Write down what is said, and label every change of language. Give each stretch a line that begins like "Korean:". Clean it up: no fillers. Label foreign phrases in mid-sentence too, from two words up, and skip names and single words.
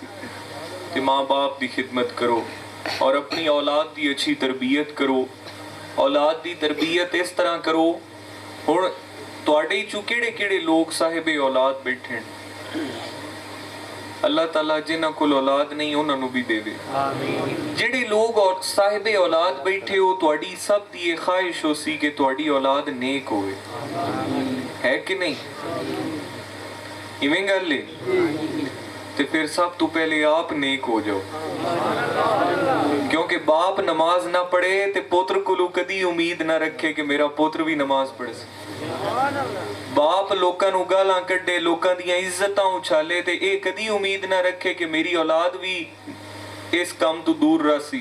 Punjabi: ਤੇ ਮਾਂ ਬਾਪ ਦੀ ਖਿਦਮਤ ਕਰੋ ਔਰ ਅਪਨੀ ਔਲਾਦ ਦੀ ਅੱਛੀ ਤਰਬੀਅਤ ਕਰੋ। ਔਲਾਦ ਦੀ ਤਰਬੀਅਤ ਇਸ ਤਰ੍ਹਾਂ ਕਰੋ, ਹੁਣ ਤੁਹਾਡੇ ਚੋਂ ਕਿਹੜੇ-ਕਿਹੜੇ ਲੋਕ ਸਾਹਿਬੇ ਔਲਾਦ ਬੈਠੇ ਹੈਂ, ਅੱਲ੍ਹਾ ਤਾਲਾ ਜਿਨ੍ਹਾਂ ਕੋਲ ਔਲਾਦ ਨਹੀਂ ਉਨ੍ਹਾਂ ਨੂੰ ਭੀ ਦੇਵੇ। ਜਿਹੜੇ ਲੋਕ ਔਰ ਸਾਹਿਬੇ ਔਲਾਦ ਬੈਠੇ ਹੋ, ਤੁਹਾਡੀ ਸਭ ਦੀ ਇਹ ख्वाहिश ਹੋ ਸੀ ਕਿ ਤੁਹਾਡੀ ਔਲਾਦ ਨੇਕ ਹੋਵੇ, ਹੈ ਕਿ ਨਹੀਂ? ਇਵੇਂ ਗੱਲ ਹੈ ਤੇ ਫਿਰ ਸਭ ਤੋਂ ਪਹਿਲੇ ਆਪ ਨੇਕ ਹੋ ਜਾਓ, ਕਿਉਂਕਿ ਬਾਪ ਨਮਾਜ਼ ਨਾ ਪੜ੍ਹੇ ਤੇ ਪੁੱਤਰ ਕੋਲੋਂ ਕਦੀ ਉਮੀਦ ਨਾ ਰੱਖੇ ਕਿ ਮੇਰਾ ਪੁੱਤਰ ਭੀ ਨਮਾਜ਼ ਪੜ੍ਹੇ। ਬਾਪ ਲੋਕਾਂ ਨੂੰ ਗਾਲ੍ਹਾਂ ਕੱਢੇ, ਲੋਕਾਂ ਦੀਆਂ ਇੱਜ਼ਤਾਂ ਉਛਾਲੇ ਤੇ ਯੇ ਕਦੀ ਉਮੀਦ ਨਾ ਰੱਖੇ ਕਿ ਮੇਰੀ ਔਲਾਦ ਭੀ ਇਸ ਕਾਮ ਤੋ ਦੂਰ ਰਸੀ।